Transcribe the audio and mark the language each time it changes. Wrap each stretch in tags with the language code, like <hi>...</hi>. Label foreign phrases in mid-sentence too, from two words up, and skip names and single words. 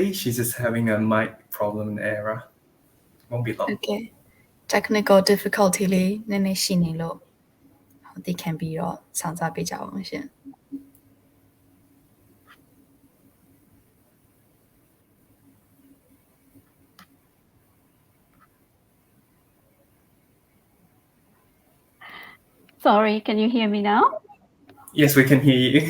<en>She's just having a mic problem and error. Won't be long. Okay. Technical difficulty</en> <my>လေးနည်းနည်းရှိနေလို့ဒီခံပြီးတော့စောင့်စားပေးကြအောင်ရှင်</my> <en>Sorry, can you hear me now? Yes, we can hear you.</en>